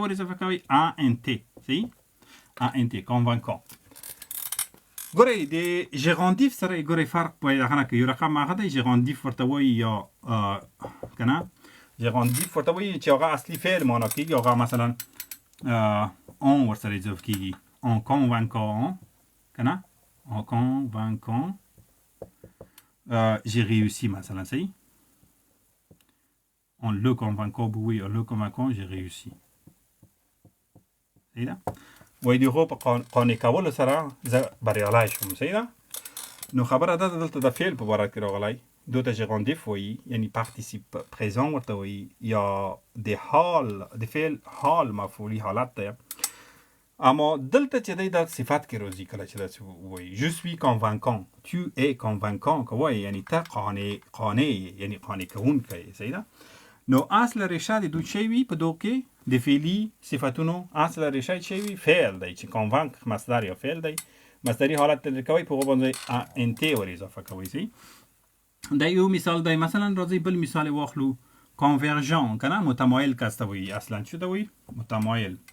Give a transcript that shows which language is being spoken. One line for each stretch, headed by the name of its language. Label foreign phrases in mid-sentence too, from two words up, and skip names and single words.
Pashto: ور اضافه کوي ا ان تی صحیح ا ان تی convaincant ګورئ د ژغاندیف سره ګورئ فرق پیدا کنه که یو رقم هغه دی ژغاندیف ورته وایي یا کنه ژغاندیف ورته وایي چې هغه اصلي فعل معنا کیږي هغه مثلا اون ورسره اضافه کیږي
French: en convaincant
Pashto: کنه
French: en convaincant j'ai réussi
Pashto: مثلا صحیح
French: en le convaincant oui en le convaincant j'ai réussi
Pashto: صحیح ده وای دیغه په قانع کولو سره زه بریالی شوم صحیح ده نو خبره ده دلته د فعل په باره کې راغلی دوته ژغاندیف وایي یعنی
French: participe présent
Pashto: ورته وایي یا د حال د فعل حال مفعولی حالت ده اما دلته چې دی دا صفت کې راځي کله چې دا وایي
French: je suis convaincant tu es convaincant
Pashto: که وایي یعنی ته قانع یعنی قانع کوونکی صحیح ده نو اصل ریشه د دوی شی وي په دوه کې د فعلی صفتونو اصل ریشه چی وي فعل دی چې convaincre مصدر یا فعل دی مصدری حالت ته کوي په باندې ان تی ور اضافه کوي سي دا یو مثال دی مثلا راځي بل مثال واخلو convergent کنه متمایل کسته وي اصلا څه دی متمایل